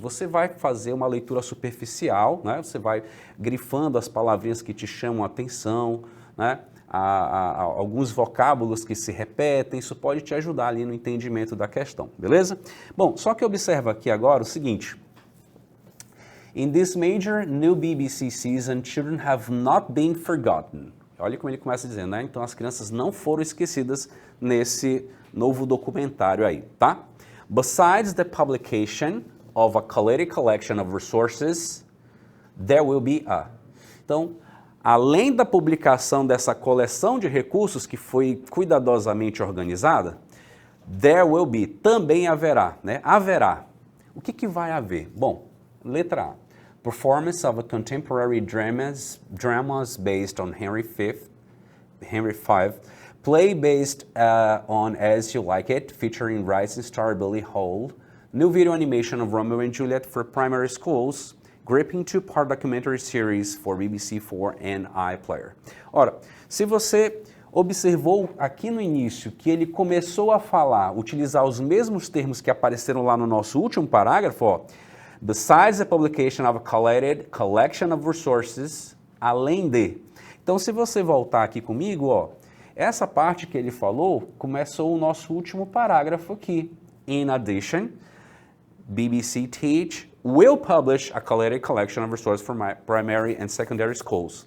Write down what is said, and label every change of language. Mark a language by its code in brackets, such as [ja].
[pt] Você vai fazer uma leitura superficial, né, você vai grifando as palavrinhas que te chamam a atenção, né, alguns vocábulos que se repetem, isso pode te ajudar ali no entendimento da questão, beleza? Bom, só que observa aqui agora o seguinte: [en] In this major new BBC season, children have not been forgotten. [pt] Olha como ele começa dizendo, né? Então as crianças não foram esquecidas nesse novo documentário aí, tá? [en] Besides the publication of a collated collection of resources, there will be a. [pt] Então, além da publicação dessa coleção de recursos que foi cuidadosamente organizada, [en] there will be, [pt] também haverá, né? Haverá. O que vai haver? Bom, letra A. [en] Performance of a contemporary dramas based on Henry V, play based on As You Like It, featuring rising star Billy Hole, new video animation of Romeo and Juliet for primary schools, gripping 2-part documentary series for BBC4 and iPlayer. [pt] Ora, se você observou aqui no início que ele começou a utilizar os mesmos termos que apareceram lá no nosso último parágrafo, ó, [en] besides the publication of a collated collection of resources, [pt] além de. Então, se você voltar aqui comigo, ó, essa parte que ele falou começou o nosso último parágrafo aqui. [en] In addition, BBC Teach will publish a collated collection of resources for primary and secondary schools.